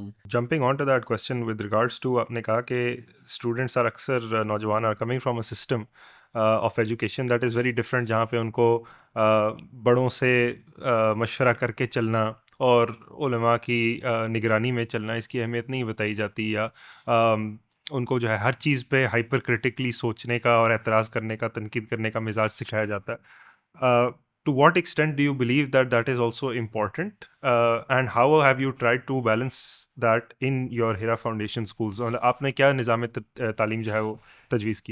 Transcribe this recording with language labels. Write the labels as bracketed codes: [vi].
[en] jumping on to that question with regards to, [ur] آپ نے کہا کہ اسٹوڈنٹس آر اکثر نوجوان [en] are coming from a system of education that is very different, [ur] جہاں پہ ان کو بڑوں سے مشورہ کر کے چلنا اور علماء کی نگرانی میں چلنا، اس کی اہمیت نہیں بتائی جاتی، یا ان کو جو ہے ہر چیز پہ ہائپر کریٹیکلی سوچنے کا اور اعتراض کرنے کا، تنقید کرنے کا مزاج سکھایا جاتا ہے. [en] To what extent do you believe that that is also important, and how have you tried to balance that in your Hira Foundation schools? [ur] آپ نے کیا نظام تعلیم جو ہے وہ تجویز کی؟